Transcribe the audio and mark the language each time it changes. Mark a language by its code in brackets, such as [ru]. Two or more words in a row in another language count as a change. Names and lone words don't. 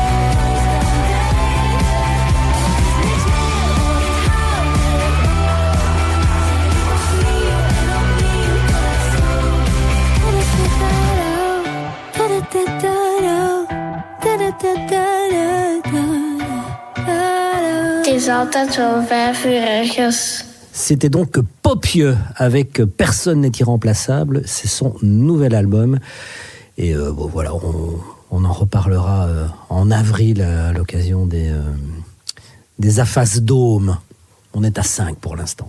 [nl] Niks meer, ooit houdt het op. Opnieuw en opnieuw tot het stopt. Het is altijd zo 5 uur ergens. [fr] C'était donc Popieux avec Personne n'est irremplaçable. C'est son nouvel album. Et bon, voilà, on en reparlera en avril à l'occasion des AFAS Dôme. On est à 5 pour l'instant.